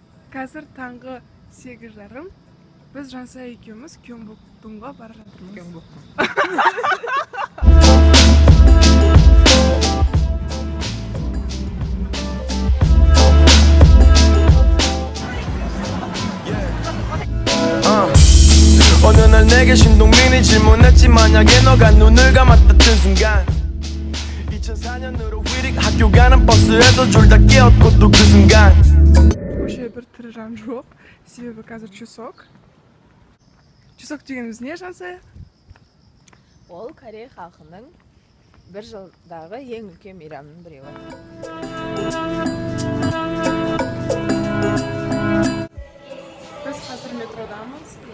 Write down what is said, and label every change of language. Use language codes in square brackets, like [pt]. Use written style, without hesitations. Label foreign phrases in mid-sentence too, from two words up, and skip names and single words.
[kk] Қазір таңғы 8:30. Біз Жансая екеуміз Кёнбокдонға бара жатырмыз. [ko] 어느 날 내게 신동민이 질문했지 만약에 너가 눈을 감았다 뜬 순간 2004년으로 휘릭 학교 가는 버스에서 졸다 깨었고 또 그 순간 [kk] Вообще бір тірі жан жоқ. Себебі қазір Чусок. Чусок дегеніміз не, Жансая? Ол Корей халқының бір жылдағы ең үлкен мейрамының біреуі. Біз қазір метродамыз.